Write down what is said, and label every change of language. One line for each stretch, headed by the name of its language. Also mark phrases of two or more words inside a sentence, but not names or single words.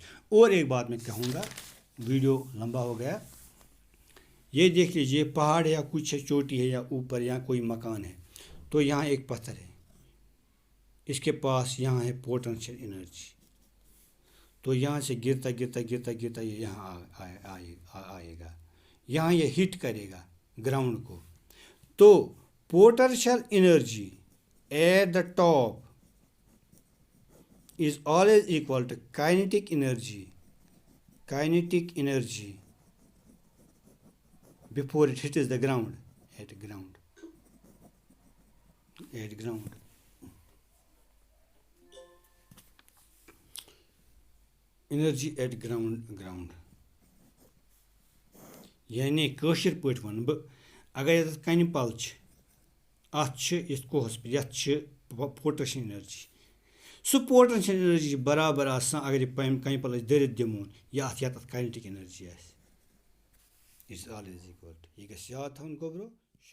Hindi: और एक बात मैं कहूँगा, वीडियो लंबा हो गया, ये देख लीजिए पहाड़ है या कुछ है, चोटी है या ऊपर या कोई मकान है, तो यहाँ एक पत्थर है, इसके पास यहाँ है
English: potential energy,
Hindi: तो यहाँ से गिरता ये यहाँ आएगा, यहाँ ये हिट करेगा ग्राउंड को, तो
English: potential energy at the top is always equal to kinetic energy before it hits the ground, at ground energy at ground
Kashmiri: यानी कٲشِر پٲٹھۍ وَنہٕ بہٕ اگر یَتھ کَنہِ پَل چھِ اَتھ چھِ یِتھ کوہَس پٮ۪ٹھ یَتھ چھِ
English: potential energy
Kashmiri: سُہ
English: potential energy
Kashmiri: برابر آسان اگر یہِ کَنہِ پَل أسۍ دٔرِتھ دِمون یا اَتھ
English: kinetic energy
Kashmiri: آسہِ
English: it's always equal to,
Kashmiri: یہِ گژھِ یاد تھاوُن گوٚبرو.